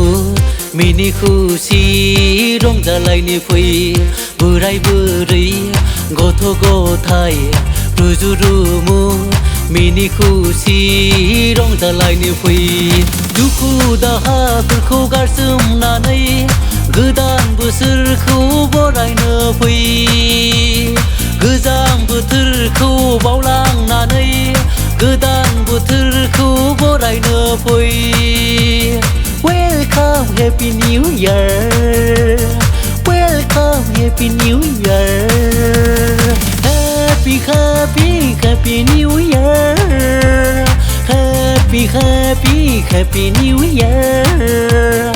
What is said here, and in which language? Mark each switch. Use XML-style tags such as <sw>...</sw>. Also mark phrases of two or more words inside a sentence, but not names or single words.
<brx>मिनि खुसि रंजालायनि फै बोराय बुरै गथ' गथाय रुजु रुमु मिनि खुसि रंजालायनि फै दुखु दाहाफोरखौ गारसोमनानै गोदान बोसोरखौ बरायनो फै गोजां बोथोरखौ बावलांनानै गोदान बोथोरखौ बरायनो फै</brx> <en>Welcome Happy New Year. Welcome Happy New Year. Happy, happy, happy New Year. Happy, happy, happy New Year.</en>